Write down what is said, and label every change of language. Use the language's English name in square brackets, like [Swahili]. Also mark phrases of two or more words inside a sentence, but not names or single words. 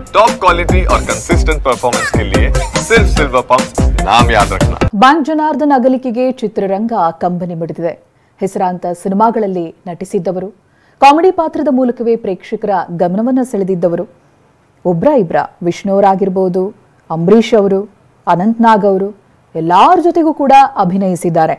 [English] top quality [Hindi] और [English] consistent performance [Hindi] के लिए सिर्फ सिल्वर पंप नाम याद रखना। [Kannada] ಬ್ಯಾಂಕ್ ಜನಾರ್ದನ್ ಅಗಲಿಕೆಗೆ ಚಿತ್ರರಂಗ ಕಂಬನಿ ಮಿಡಿದಿದೆ. ಹೆಸರಾಂತ ಸಿನಿಮಾಗಳಲ್ಲಿ ನಟಿಸಿದ್ದವರು, ಕಾಮಿಡಿ ಪಾತ್ರದ ಮೂಲಕವೇ ಪ್ರೇಕ್ಷಕರ ಗಮನವನ್ನು ಸೆಳೆದಿದ್ದವರು. ಒಬ್ರ ಇಬ್ರ ವಿಷ್ಣು ಅವರಾಗಿರಬಹುದು, ಅಂಬರೀಷ್ ಅವರು, ಅನಂತ್ ನಾಗ್ ಅವರು ಎಲ್ಲರ ಜೊತೆಗೂ ಕೂಡ ಅಭಿನಯಿಸಿದ್ದಾರೆ.